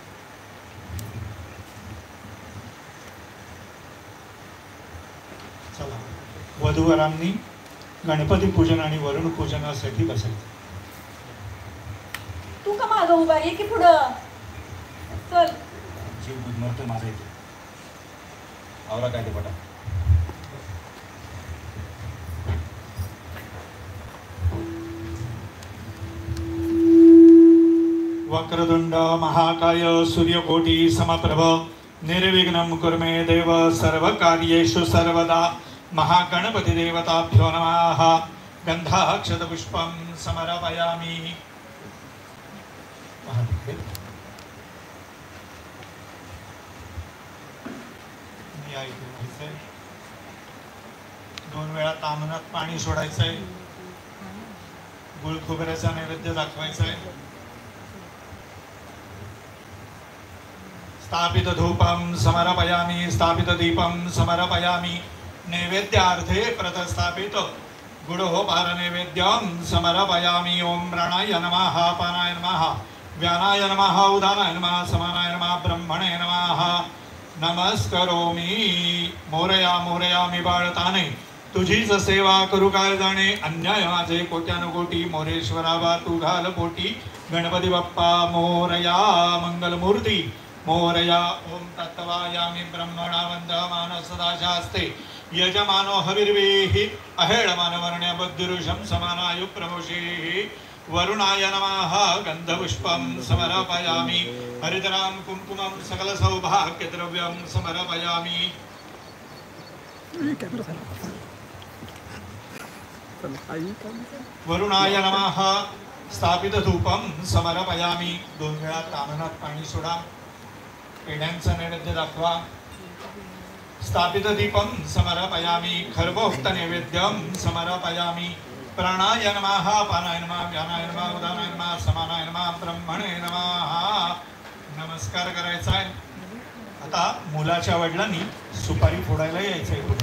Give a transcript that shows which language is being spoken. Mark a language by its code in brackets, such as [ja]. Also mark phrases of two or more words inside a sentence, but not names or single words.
[mr] चला, वधूवरांनी गणपती पूजन आणि वरुण पूजनासाठी बसायचं. तू का मागं उभा आहे की पुढं? चल. जीव गुदमरतोय माझा इथे. आवरा काय ते पटा. [sa] वक्रतुंड महाकाय सूर्यकोटी समप्रभ निर्विघ्नं कुरु मे देव सर्वकार्येषु सर्वदा. महागणपति देवताभ्यो नमः. गंधाक्षतपुष्पं समर्पयामि. [mr] दोन वेळा तामनात पाणी सोडायचंय. गुळ खोबऱ्याचा नैवेद्य दाखवायचाय. [sa] स्थापित धूपं समर्पयामि. स्थापित दीपं समर्पयामि. नैवेद्यार्थे प्रतस्थापित गुडोपहार नैवेद्यं समर्पयामि. ओम प्राणाय नमः. पानाय नमः. व्यानाय नमः. उदानाय नमः. समानाय नमः. ब्रह्मणे नमः. नमस्करोमि. [mr] मोरया मोरया मी बाळताने तुझीच सेवा करू काय जाणे. अन्याय माझे कोट्यानुकोटी. मोरेश्वरा बा तू घाल पोटी. गणपती बाप्पा मोरया. मंगलमूर्ती मोरया. [sa] ओम तत्वायामी ब्रह्मणा वंदमान सदा शास्ते. यजमानो हविर्वेहि अहेळमान वर्ण्य बुद्धिरुषं समानायु प्रमोषेहि. वरुणाय नमः. गंधपुष्पं समर्पयामि. हरिद्रां कुंकुमं सकल सौभाग्यद्रव्यं समर्पयामि. वरुणाय नमः. स्थापित धूपं समर्पयामि. [mr] दोन वेळा तामनात पाणी सोडा. पेढ्यांचा नैवेद्य दाखवा. [sa] स्थापित दीपम समर्पयामि खर्वोक्त नैवेद्यम समर्पयामि प्राणाय नमः पानाय नमः व्यानाय नमः उदानाय नमः समानाय नमः ब्रह्मणे नमः [mr] नमस्कार करायचा आहे. आता मुलाच्या वडिलांनी सुपारी फोडायला यायचंय.